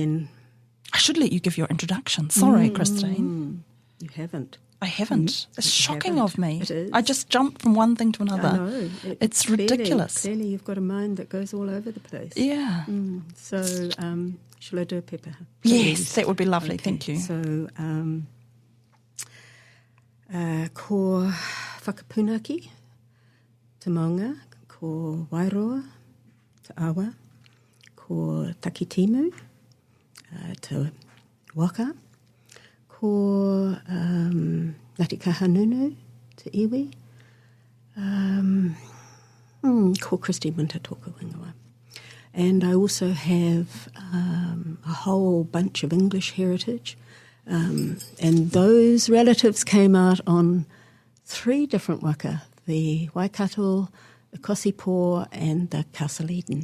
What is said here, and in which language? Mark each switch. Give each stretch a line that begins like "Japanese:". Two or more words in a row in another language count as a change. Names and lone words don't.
English: I should let you give your introduction. Sorry, Christine. You haven't. I haven't. It's shocking haven't. of me. It is. I just jumped from one thing to another. I know. It's ridiculous. Clearly you've got a mind that goes all over the place. Yeah. So, shall I do a pepper? Yes, that would be lovely. Okay. Thank you. So,
Māori: ko whakapunaki, te maunga, ko wairoa, te awa, ko takitimu, te waka, ko Ngāti Kahanunu, te iwi, ko Christy Minta Toka Wingawa.
English: And I also have a whole bunch of English heritage. And those relatives came out on 3 different waka, the Waikato, the Kosipo, and the Castle Eden.